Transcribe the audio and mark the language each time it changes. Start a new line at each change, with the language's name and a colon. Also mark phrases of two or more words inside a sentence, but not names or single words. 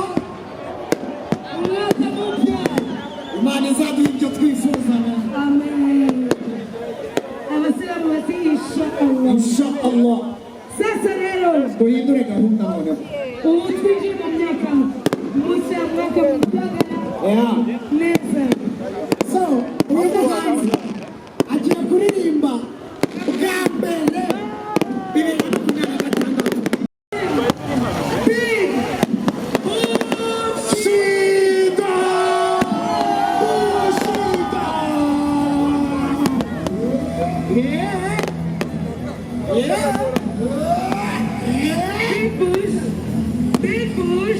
Swahili: Mwaka mpya. Imani zaidi ndio tuifuza. Amen.
Kinyarwanda: Abasilamu bati inshallah. Inshallah. Sasa rero Tuhindure gahunda none. ubu twinjiye mu myaka mushya mwaka mutagana Yeah. neza. So, uyu muhanzi agiye kuririmba bwa mbere 2026. Big
Swahili: Shida! Shida!
English: Yeah! Yeah! Big push. Big push.